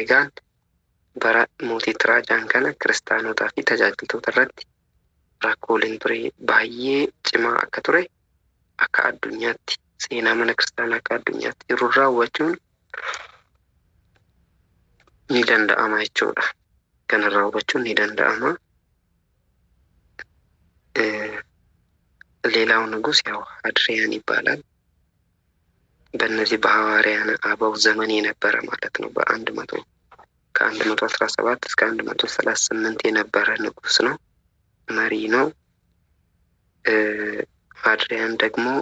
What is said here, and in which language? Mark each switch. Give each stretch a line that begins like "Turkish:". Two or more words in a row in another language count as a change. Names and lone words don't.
Oromo: Egaan bara mootii Tiraajaan kana kiristaanotaa fi tajaajiltoota irratti rakkooleen ture baay'ee cimaa akka ture akka addunyaatti seenaa mana kiristaanaa akka addunyaatti jiru raawwachuun ni danda'ama jechuudha. Kana raawwachuun ni danda'ama.
Amharic: ሌላው ንጉስ ያው አድሪያን ይባላል። በእነዚህ በሐዋርያን አበው ዘመን የነበረ ማለት ነው። ከ117 እስከ 138 የነበረ ንጉስ ነው፣ መሪ ነው። አድሪያን ደግሞ